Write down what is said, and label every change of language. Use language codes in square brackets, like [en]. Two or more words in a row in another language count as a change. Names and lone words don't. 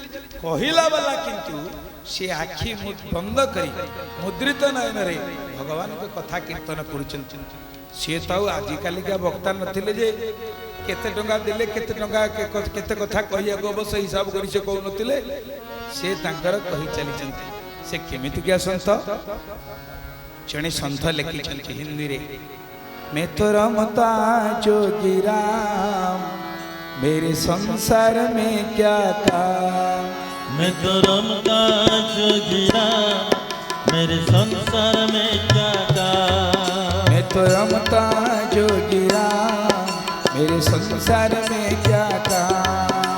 [or] କହିଲା ବାଲା କିନ୍ତୁ ସେ ଆଖି ବନ୍ଦ କରି ମୁଦ୍ରିତ ନୟନରେ ଭଗବାନଙ୍କ କଥା କୀର୍ତ୍ତନ କରୁଛନ୍ତି। ସିଏ ତ ଆଉ ଆଜିକାଲିକା ବକ୍ତା ନଥିଲେ ଯେ କେତେ ଟଙ୍କା ଦେଲେ କେତେ ଟଙ୍କା କେତେ କଥା କହିବାକୁ ହବ ସେ ହିସାବ କରି ସେ କହୁନଥିଲେ। ସେ ତାଙ୍କର କହି ଚାଲିଛନ୍ତି। ସେ କେମିତିକା ସନ୍ଥ? ଜଣେ ସନ୍ଥ ଲେଖିଛନ୍ତି ହିନ୍ଦୀରେ, [hi] मैं तो रमता जोगी राम मेरे संसार में क्या काम। मैं तो रमता जोगी राम मेरे संसार में क्या काम। मैं तो रमता जोगी राम मेरे संसार में क्या काम।